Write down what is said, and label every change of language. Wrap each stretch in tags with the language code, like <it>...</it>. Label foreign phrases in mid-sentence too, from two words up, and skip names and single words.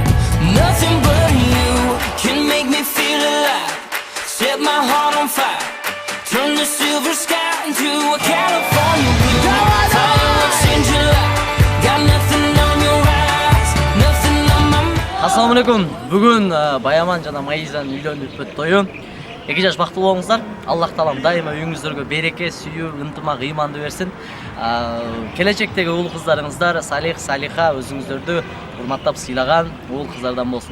<en>Nothing but you can make me feel alive. Set my heart on fire. Turn the silver sky into a California blue. Fireworks in July. Got nothing on your eyes, nothing on my mind.</en> <ar>السلام عليكم.</ar> <ky>Бүгін Баяман жана Майизанын үйлөнүп өтүп тою. 2 жаш бактылуу болуңуздар. Аллах таалам дайыма үйүңүздөргө береке, сүйүү, ынтымак, ыйманды берсин. Келечектеги уул кыздарыңыздар салих, салиха, өзүңүздөрдү урматтап сыйлаган уул кыздардан болсун.</ky>